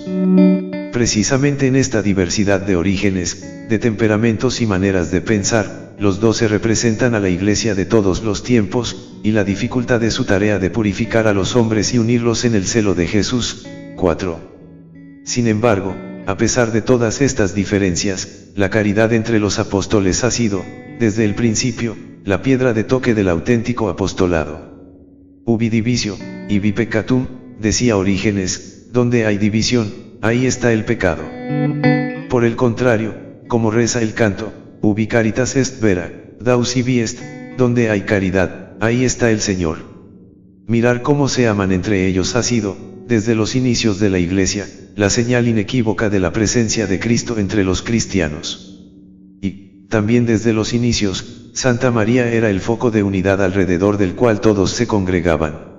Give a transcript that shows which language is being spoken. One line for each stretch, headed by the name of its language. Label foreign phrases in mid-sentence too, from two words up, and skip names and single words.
Spanish: Precisamente en esta diversidad de orígenes, de temperamentos y maneras de pensar, los 12 representan a la Iglesia de todos los tiempos, y la dificultad de su tarea de purificar a los hombres y unirlos en el celo de Jesús. 4. Sin embargo, a pesar de todas estas diferencias, la caridad entre los apóstoles ha sido, desde el principio, la piedra de toque del auténtico apostolado.
Latin: Ubi divisio, ibi peccatum,
Spanish: decía Orígenes, donde hay división, ahí está el pecado. Por el contrario, como reza el canto,
Latin: ubi caritas est vera, daus ibi est,
Spanish: donde hay caridad, ahí está el Señor. Mirar cómo se aman entre ellos ha sido, desde los inicios de la Iglesia, la señal inequívoca de la presencia de Cristo entre los cristianos. Y, también desde los inicios, Santa María era el foco de unidad alrededor del cual todos se congregaban.